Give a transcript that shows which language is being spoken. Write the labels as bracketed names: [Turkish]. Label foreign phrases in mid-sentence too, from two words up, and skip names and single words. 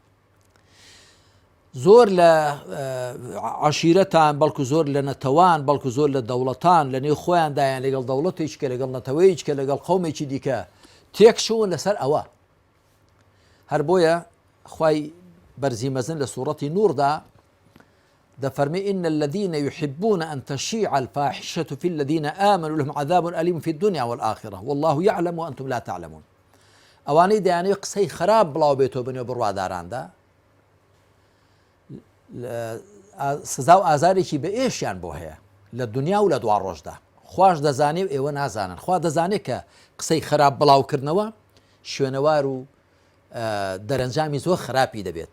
[Central Kurdish] زۆر لە عەشیرەتان بەڵکو زۆر لە نەتەوان بەڵکو زۆر لە دەوڵەتان لە نێو خۆیاندایان لەگەڵ دەوڵەتێک کە لەگەڵ نەتەوەیەک کە لەگەڵ قەومێکی دیکە تێکشون لەسەر ئەوە هەر بۆیە خوای بەرزی مەزن لە سوورەتی نووردا دەفەرمێ [Arabic] إن الذين يحبون أن تشيع الفاحشة في الذين آمنوا لهم عذاب أليم في الدنيا والآخرة والله يعلم وأنتم لا تعلمون [Central Kurdish] ئەوانەی دەیانەوێت قسەی خراپ بڵاو بێتەوە بنێو بڕواداراندا سزا و ئازارێکی بە ئێشیان بۆ هەیە لە دنیا و لە دوا ڕۆژدا خوش دەزانێ و ئێوە نازانن خوا دەزانێت کە قسەی خراپ بڵاوکردنەوە شوێنەوار و دەرەنجامی زۆر خراپی دەبێت.